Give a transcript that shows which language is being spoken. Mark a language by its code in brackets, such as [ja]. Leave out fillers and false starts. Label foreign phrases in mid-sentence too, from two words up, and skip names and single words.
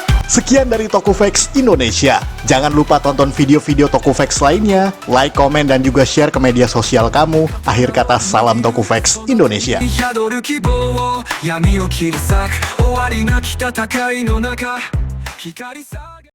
[id] Sekian dari Tokufax Indonesia. Jangan lupa tonton video-video Tokufax lainnya, like, komen, dan juga share ke media sosial kamu. Akhir kata, salam Tokufax Indonesia. [ja] 宿る希望を闇を切り裂く終わりなき戦いの中光さ